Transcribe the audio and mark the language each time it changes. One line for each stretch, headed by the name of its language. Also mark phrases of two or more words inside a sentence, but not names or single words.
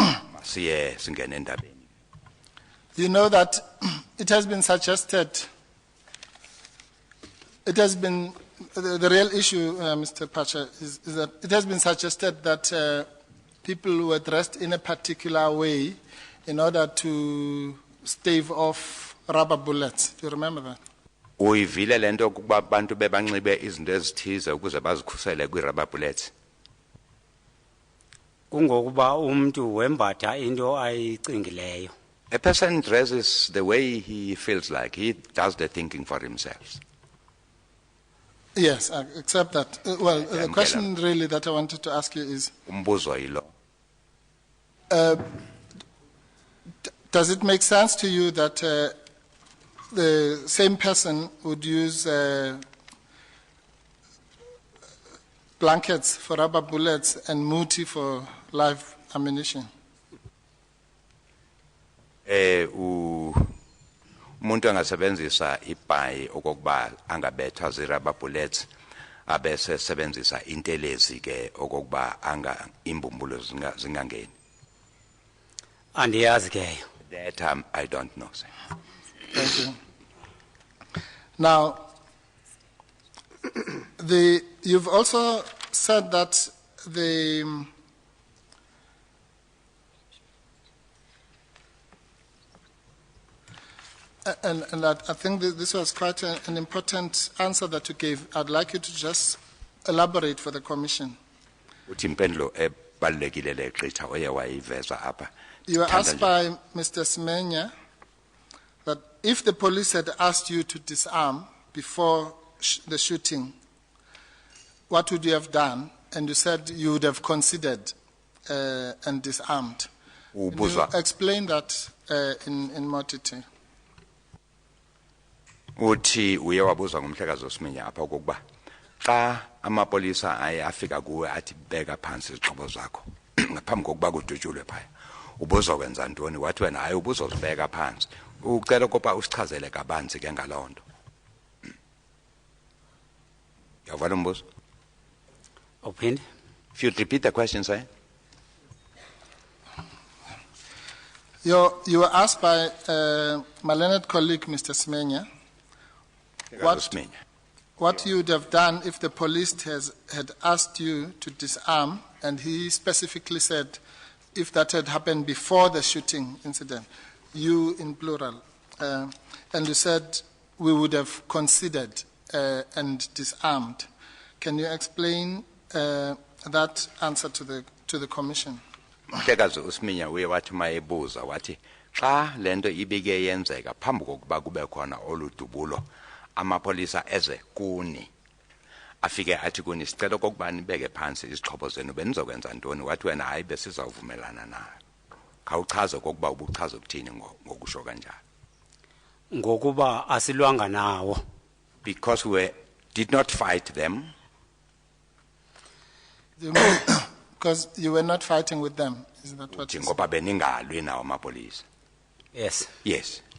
English: You know that it has been suggested, the real issue, Mr. Phatsha, is that it has been suggested that people were dressed in a particular way in order to stave off rubber bullets. Do you remember that?
Xhosa: Uyivile lento ukuba abantu bebanxibe izinto ezithize ukuze bazikhusele kwi-
English: rubber bullets.
Xhosa: kungokuba umuntu wembatha into ayicingileyo.
English: A person dresses the way he feels like. He does the thinking for himself. Yes, except that. Well, the Yeah, question really that I wanted to ask you is,
Xhosa: Umbuzo yilo.
English: does it make sense to you that the same person would use blankets for rubber bullets and muti for live ammunition?
Xhosa: Umuntu angasebenzisa ibhayi okokuba angabethwa
English: zirubber bullets
Xhosa: abese sebenzisa intelezi ke okokuba imbumbulu zingangeni. Andiyazi ke.
English: That I don't know, sir. Thank you. Now, you've also said that and I think that this was quite an important answer that you gave. I'd like you to just elaborate for the Commission.
Xhosa: Uthi impendulo ebalulekile leqitha oye wayiveza apha.
English: You were asked by Mr. Semenya that if the police had asked you to disarm before the shooting, what would you have done? And you said you would have considered and disarmed. Can you explain that in more detail?
Xhosa: Uthi uye wabuza ngumhlekazi oSimenya apha ukuba xa amapolisa aye afika kuwe athi beka phansi izixhobo zakho ngaphambi kokuba kudutshulwe phaya ubuzokwenza ntoni wathi wena hayi ubuzozibeka phansi ucela ukuba usichazele kabanzi ke ngalonto. Yavana umbuzo? Ophinde.
English: If you repeat the question, sir. You were asked by my learned colleague, Mr. Semenya, what you would have done if the police had asked you to disarm, and he specifically said if that had happened before the shooting incident, you in plural, and you said we would have considered and disarmed. Can you explain that answer to the Commission?
Xhosa: Umhlekazi uSimenya uye wathi mayebuza wathi xa lento ibike yenzeka phambi kokuba kube khona oludubulo amapolisa eze kuni afike athi kuni sicela kokuba nibeke phansi izixhobo zenu benizokwenza ntoni wathi wena hayi besizawuvumelana nayo khawuchaze kokuba ubuchaze ukuthini ngokusho kanjalo. Ngokuba asilwanga nawo.
English: Because we did not fight them. Because you were not fighting with them, is that what you said?
Xhosa: Ngoba beningalwi nawo amapolisa.
English: Yes. Yes.